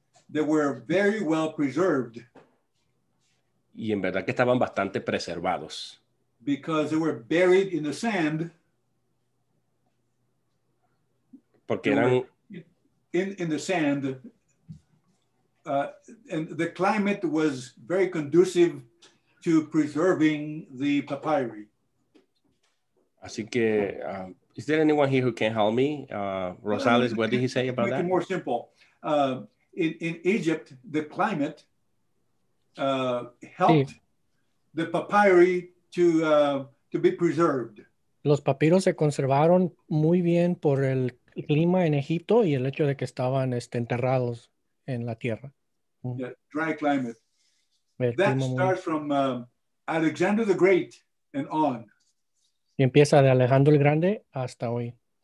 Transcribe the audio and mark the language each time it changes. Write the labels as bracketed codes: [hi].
[en] They were very well preserved. [es] Y en verdad que estaban bastante preservados. [en] Because they were buried in the sand. [es] Porque eran [en] in the sand. And the climate was very conducive to preserving the papyri. [es] Así que, [en] is there anyone here who can help me? Rosales, what did he say about that? Make it more simple. In Egypt, the climate helped the papyri to be preserved. [es] Los papiros se conservaron muy bien por el clima en Egipto y el hecho de que estaban enterrados en la tierra. [en] Yeah, dry climate. That starts from Alexander the Great and on. [es] Y empieza de Alejandro el Grande hasta hoy.